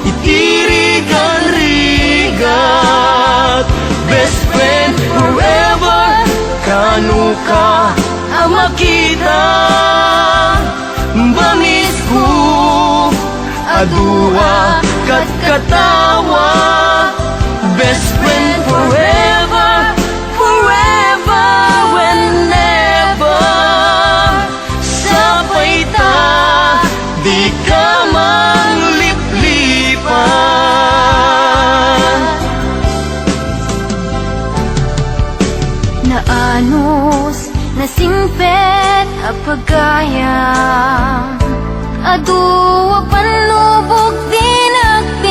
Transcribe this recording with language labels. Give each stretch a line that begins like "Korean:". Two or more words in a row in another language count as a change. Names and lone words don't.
Iloko: itirigan-rigat
English: best friend forever
Iloko: kanu ka ang makita bamis ko adua kat katawa
English: best friend forever forever whenever
Iloko: sapay ta di ka mangliplipan Naanos nasingpet a pagayam Adu panlubog din at